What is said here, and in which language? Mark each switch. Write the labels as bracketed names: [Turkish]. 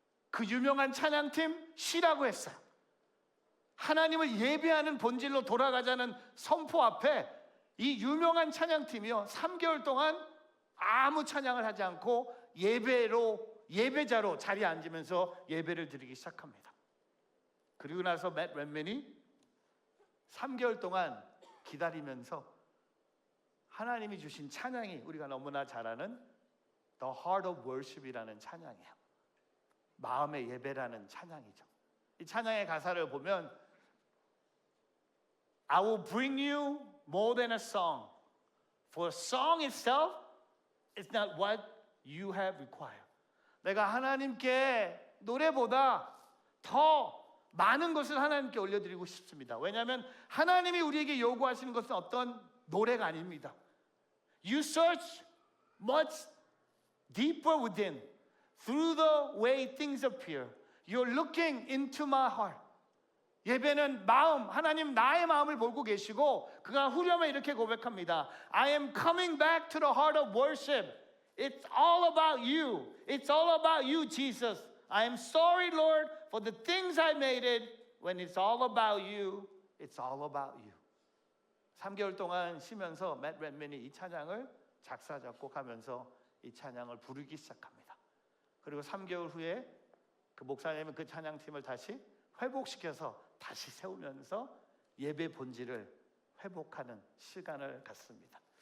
[Korean] 그 유명한 찬양팀 쉬라고 했어요. 하나님을 예배하는 본질로 돌아가자는 선포 앞에 이 유명한 찬양팀이요 3개월 동안 아무 찬양을 하지 않고 예배자로 자리에 앉으면서 예배를 드리기 시작합니다. 그리고 나서 맷 랩맨이 3개월 동안 기다리면서 하나님이 주신 찬양이 우리가 너무나 잘 아는 The Heart of Worship이라는 찬양이에요. 마음의 예배라는 찬양이죠. 이 찬양의 가사를 보면 [English] I will bring you more than a song, for a song itself is not what you have required. [Korean] 내가 하나님께 노래보다 더 많은 것을 하나님께 올려드리고 싶습니다. 왜냐하면 하나님이 우리에게 요구하시는 것은 어떤 노래가 아닙니다. [English] You search much deeper within through the way things appear. You're looking into my heart. [Korean] 예배는 마음, 하나님 나의 마음을 보고 계시고 그가 후렴에 이렇게 고백합니다. [English] I am coming back to the heart of worship. It's all about you. It's all about you, Jesus. I am sorry, Lord, for the things I made it. When it's all about you, it's all about you. [Korean] 3개월 동안 쉬면서 맷 랩맨이 이 찬양을 작사 작곡하면서 이 찬양을 부르기 시작합니다. 그리고 3개월 후에 그 목사님은 그 찬양팀을 다시 회복시켜서 다시 세우면서 예배 본질을 회복하는 시간을 갖습니다.